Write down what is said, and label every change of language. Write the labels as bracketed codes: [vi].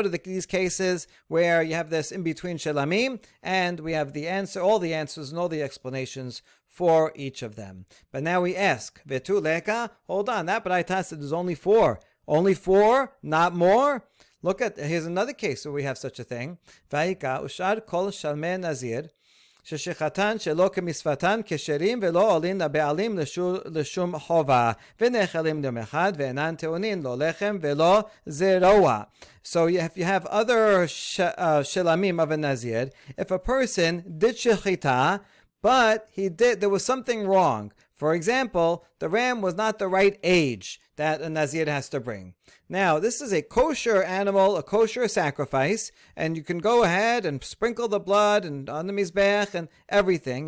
[en] These cases where you have this in between shelamim, and we have the answer, all the answers and all the explanations for each of them. But now we ask, [arc] Vetu leka? [en] Hold on, that Braita said there's only four. Only four, not more? Here's another case where we have such a thing. [he] Vayika ushar kol shalmei Nazir. ששחטן שלא כמצוותן כשרים ולא עולין לבעלים לשום חובה ונאכלים יום אחד ואינן טעונין לא לחם ולא זרוע. [en] So if you have other shilamim of a Nazir, if a person did shechita, but there was something wrong. For example, the ram was not the right age that a Nazir has to bring. Now, this is a kosher animal, a kosher sacrifice, and you can go ahead and sprinkle the blood and on the mizbech and everything.